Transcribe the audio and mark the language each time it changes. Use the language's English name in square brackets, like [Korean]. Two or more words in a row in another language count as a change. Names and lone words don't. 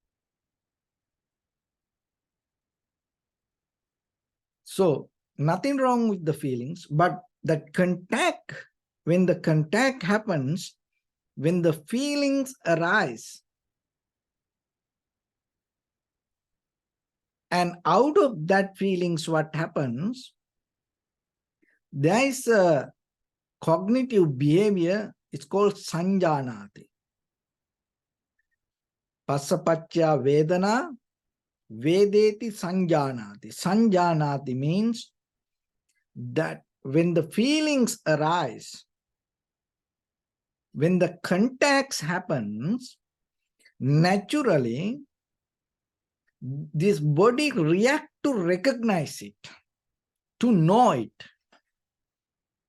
[English] So nothing wrong with the feelings, but that contact, when the contact happens, when the feelings arise, and out of that feelings, what happens? There is a cognitive behavior, it's called sanjanati. [Pali] Passapaccha vedana, vedeti sanjanati. [English] Sanjanati means that when the feelings arise, when the contacts happens, naturally, this body react to recognize it, to know it.